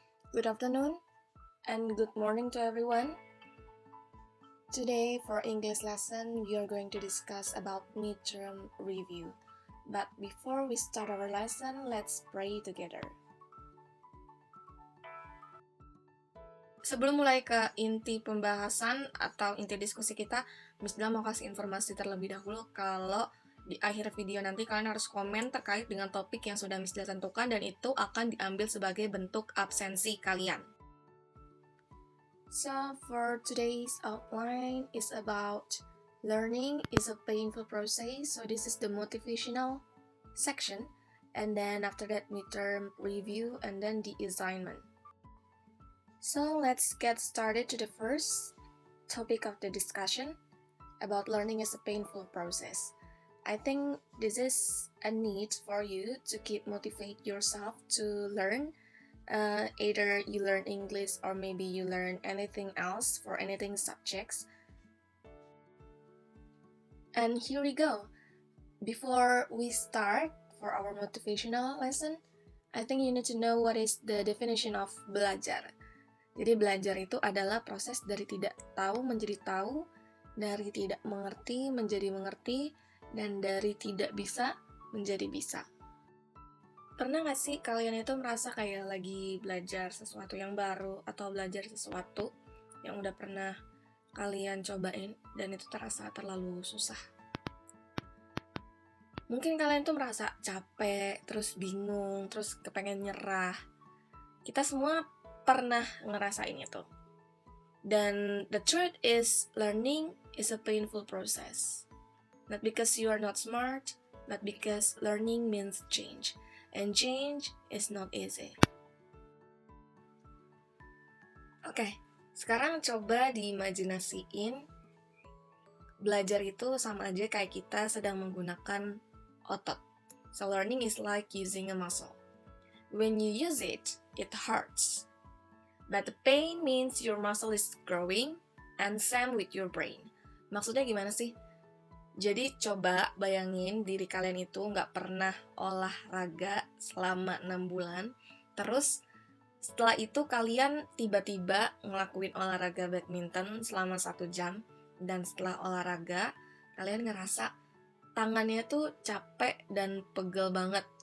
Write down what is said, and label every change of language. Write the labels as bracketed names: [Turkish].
[English] Good afternoon and good morning to everyone. Today for English lesson, we are going to discuss about midterm review. But before we start our lesson, let's pray together. [Indonesian] Sebelum mulai ke inti pembahasan atau inti diskusi kita, Miss Dila mau kasih informasi terlebih dahulu kalau di akhir video nanti kalian harus komen terkait dengan topik yang sudah Miss Dila tentukan dan itu akan diambil sebagai bentuk absensi kalian. [English] So for today's outline is about learning is a painful process. So this is the motivational section, and then after that midterm review, and then the assignment. So let's get started to the first topic of the discussion about learning is a painful process. I think this is a need for you to keep motivate yourself to learn. Either you learn English or maybe you learn anything else for anything subjects. And here we go. Before we start for our motivational lesson, I think you need to know what is the definition of belajar. [Indonesian] Jadi belajar itu adalah proses dari tidak tahu menjadi tahu, dari tidak mengerti menjadi mengerti, dan dari tidak bisa menjadi bisa. Pernah gak sih kalian itu merasa kayak lagi belajar sesuatu yang baru atau belajar sesuatu yang udah pernah kalian cobain dan itu terasa terlalu susah? Mungkin kalian tuh merasa capek, terus bingung, terus kepengen nyerah. Kita semua pernah ngerasain itu. [English] Dan the truth is, learning is a painful process. Not because you are not smart, but because learning means change. And change is not easy. [Indonesian] Oke, sekarang coba diimajinasiin belajar itu sama aja kayak kita sedang menggunakan otot. [English] So learning is like using a muscle. When you use it, it hurts. But the pain means your muscle is growing, and same with your brain. [Indonesian] Maksudnya gimana sih? Jadi coba bayangin diri kalian itu nggak pernah olahraga selama 6 bulan. Terus setelah itu kalian tiba-tiba ngelakuin olahraga badminton selama 1 jam. Dan setelah olahraga, kalian ngerasa tangannya tuh capek dan pegel banget.